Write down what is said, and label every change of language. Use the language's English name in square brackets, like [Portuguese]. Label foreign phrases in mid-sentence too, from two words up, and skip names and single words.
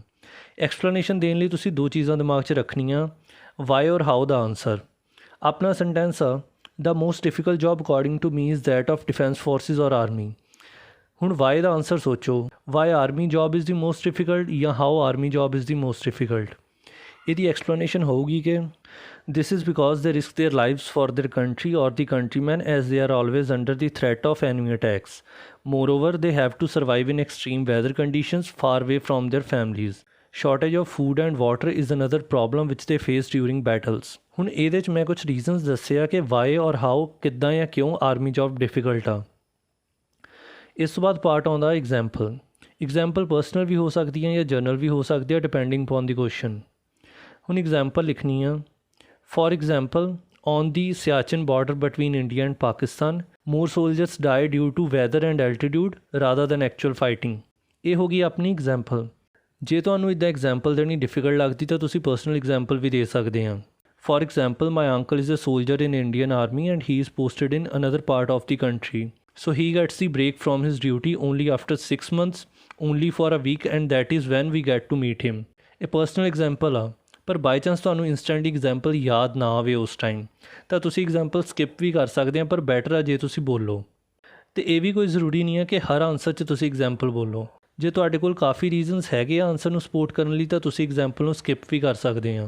[Punjabi] ਐਕਸਪਲੇਨੇਸ਼ਨ ਦੇਣ ਲਈ ਤੁਸੀਂ ਦੋ ਚੀਜ਼ਾਂ ਦਿਮਾਗ 'ਚ ਰੱਖਣੀਆਂ, ਵਾਈ ਔਰ ਹਾਊ ਦਾ ਆਨਸਰ। ਆਪਣਾ ਸੈਂਟੈਂਸ ਆ, [English] the most difficult job according to me is that of defence forces or army. [Punjabi] ਹੁਣ ਵਾਈ ਦਾ ਆਨਸਰ ਸੋਚੋ, [English] why army job is the most difficult ਜਾਂ how army job is the most difficult. [Punjabi] ਇਹਦੀ ਐਕਸਪਲੇਨੇਸ਼ਨ ਹੋਊਗੀ ਕਿ [English] this is because they risk their lives for their country or the countrymen as they are always under the threat of enemy attacks. Moreover, they have to survive in extreme weather conditions far away from their families. Shortage of food and water is another problem which they face during battles. [Punjabi] ਹੁਣ ਇਹਦੇ 'ਚ ਮੈਂ ਕੁਝ ਰੀਜ਼ਨਸ ਦੱਸਿਆ ਕਿ ਵਾਈ ਔਰ ਹਾਊ ਕਿੱਦਾਂ ਜਾਂ ਕਿਉਂ ਆਰਮੀ ਜੌਬ ਡਿਫਿਕਲਟ ਆ। ਇਸ ਤੋਂ ਬਾਅਦ ਪਾਰਟ ਆਉਂਦਾ ਐਗਜ਼ਾਮਪਲ। ਐਗਜ਼ਾਮਪਲ ਪਰਸਨਲ ਵੀ ਹੋ ਸਕਦੀ ਹੈ ਜਾਂ ਜਰਨਲ ਵੀ ਹੋ ਸਕਦੀ ਹੈ, [English] depending upon the question. [Punjabi] ਹੁਣ ਐਗਜ਼ਾਮਪਲ ਲਿਖਣੀ ਆ, [English] for example, on the Siachen border between India and Pakistan, more soldiers die due to weather and altitude rather than actual fighting. [Punjabi] ਇਹ ਹੋ ਗਈ ਆਪਣੀ ਐਗਜ਼ਾਮਪਲ। ਜੇ ਤੁਹਾਨੂੰ ਇੱਦਾਂ ਐਗਜ਼ਾਮਪਲ ਦੇਣੀ ਡਿਫਿਕਲਟ ਲੱਗਦੀ ਤਾਂ ਤੁਸੀਂ ਪਰਸਨਲ ਐਗਜ਼ਾਮਪਲ ਵੀ ਦੇ ਸਕਦੇ ਹਾਂ। [English] ਫॉर example, my uncle is a soldier in Indian army and he is posted in another part of the country. So he gets the break from his duty only after 6 months, only for a week, and that is when we get to meet him. [Punjabi] ਇਹ ਪਰਸਨਲ ਐਗਜ਼ਾਮਪਲ ਆ। ਪਰ [English] by chance [Punjabi] ਤੁਹਾਨੂੰ ਇੰਸਟੈਂਟ ਐਗਜ਼ਾਮਪਲ ਯਾਦ ਨਾ ਆਵੇ ਉਸ ਟਾਈਮ ਤਾਂ ਤੁਸੀਂ ਐਗਜ਼ਾਮਪਲ ਸਕਿਪ ਵੀ ਕਰ ਸਕਦੇ ਆ, ਪਰ ਬੈਟਰ ਆ ਜੇ ਤੁਸੀਂ ਬੋਲੋ। ਅਤੇ ਇਹ ਵੀ ਕੋਈ ਜ਼ਰੂਰੀ ਨਹੀਂ ਹੈ ਕਿ ਹਰ ਆਨਸਰ 'ਚ ਤੁਸੀਂ ਐਗਜ਼ਾਮਪਲ ਬੋਲੋ। ਜੇ ਤੁਹਾਡੇ ਕੋਲ ਕਾਫੀ ਰੀਜ਼ਨਸ ਹੈਗੇ ਆ ਆਨਸਰ ਨੂੰ ਸਪੋਰਟ ਕਰਨ ਲਈ ਤਾਂ ਤੁਸੀਂ ਐਗਜ਼ਾਮਪਲ ਨੂੰ ਸਕਿਪ ਵੀ ਕਰ ਸਕਦੇ ਆ।